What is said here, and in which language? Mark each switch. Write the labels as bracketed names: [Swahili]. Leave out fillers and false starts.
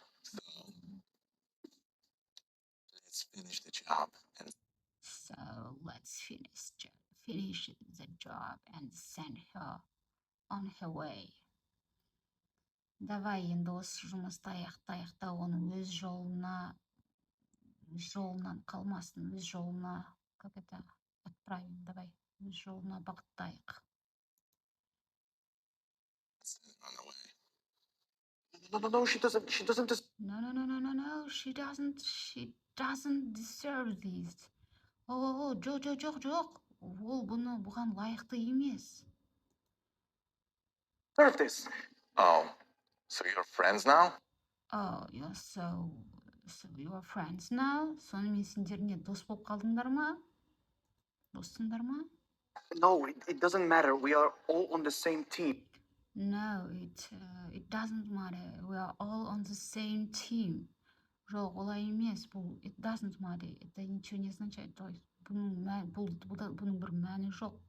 [English] So let's finish the job and So let's finish the job and send her on her way. [Kazakh] Давай енді осы жұмысты аяқтайық та оны өз жолынан қалмасын, өз жолына, [Russian] как это, отправим, [Kazakh] давай, өз жолына бағыттайық. [English] send her on the way. No, she doesn't. No, she doesn't deserve this. [Kazakh] Жоқ. Ол бұған лайықты емес. [English] Deserve this. Oh, so you're friends now? Oh, yeah, so you are friends now? [Kazakh] Сонымен сендер не, дос болып қалдыңдар ма? Доссыңдар ма? [English] No, it doesn't matter. We are all on the same team. No, it doesn't matter. We are all on the same team. [Kazakh] Жоқ, олай емес. [English] Бұл it doesn't matter. [Russian] Это ничего не означает. То есть [Kazakh] бұның бір мәні жоқ.